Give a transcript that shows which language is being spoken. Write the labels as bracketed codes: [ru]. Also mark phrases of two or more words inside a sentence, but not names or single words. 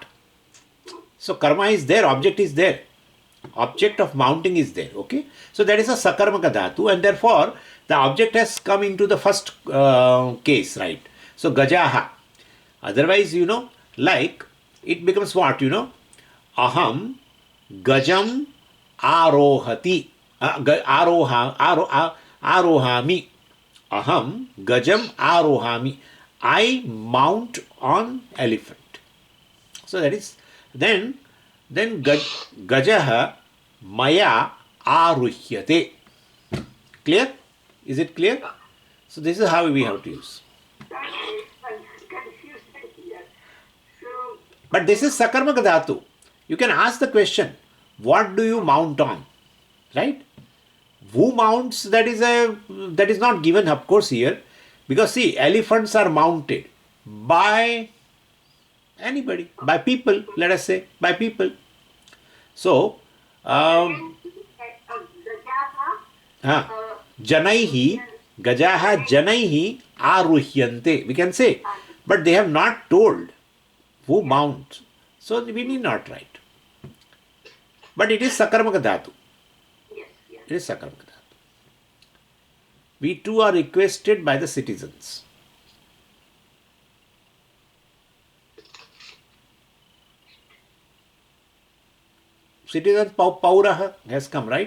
[en] So karma is there, object is there. Object of mounting is there, okay? So that is a [sa] sakarmaka dhatu, [en] and therefore the object has come into the first case, right? So gajaha. Otherwise, like it becomes what, [sa] aham gajam arohati. Arohami. Aham gajam arohami. [en] I mount on elephant. So that is then [sa] gajaha maya aruhyate. [en] Clear? Is it clear? So this is how we have to use. I'm confused here. So, But this is [sa] sakarmaka dhatu. [en] You can ask the question, what do you mount on? Right? Who mounts, that is not given, of course, here. Because see, elephants are mounted by anybody, by people, let us say, by people. So, [sa] janaihi, gajaha janaihi aruhyante, [en] we can say. But they have not told who mounts. So, we need not write. But it is [sa] sakarmaka dhatu. [en] yes, yes. It is [sa] sakarmaka dhatu. [en] We too are requested by the citizens. Citizens pauraha has come, right?